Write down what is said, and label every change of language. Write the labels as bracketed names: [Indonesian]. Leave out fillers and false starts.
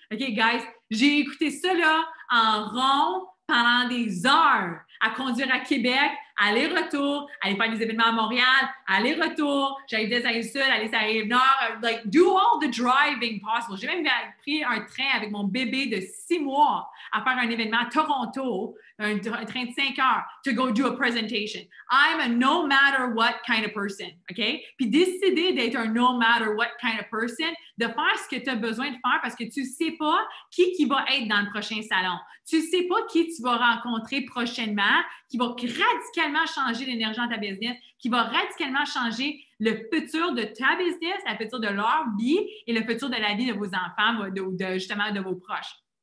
[French] OK, guys, j'ai écouté ça là en rond pendant des heures à conduire à Québec, aller-retour, aller faire des événements à Montréal, aller-retour, j'allais à Rive-Sud, aller à Rive-Nord, [English] like, do all the driving possible. [French] J'ai même pris un train avec mon bébé de 6 mois à faire un événement à Toronto, un train de 5 heures, [English] to go do a presentation. I'm a no matter what kind of person, OK? [French] Puis décider d'être un [English] no matter what kind of person, [French] de faire ce que tu as besoin de faire parce que tu ne sais pas qui va être dans le prochain salon. Tu ne sais pas qui tu vas rencontrer prochainement, qui va radicalement changer l'énergie dans ta business, qui va radicalement changer le futur de ta business, le futur de leur vie et le futur de la vie de vos enfants ou justement de vos proches.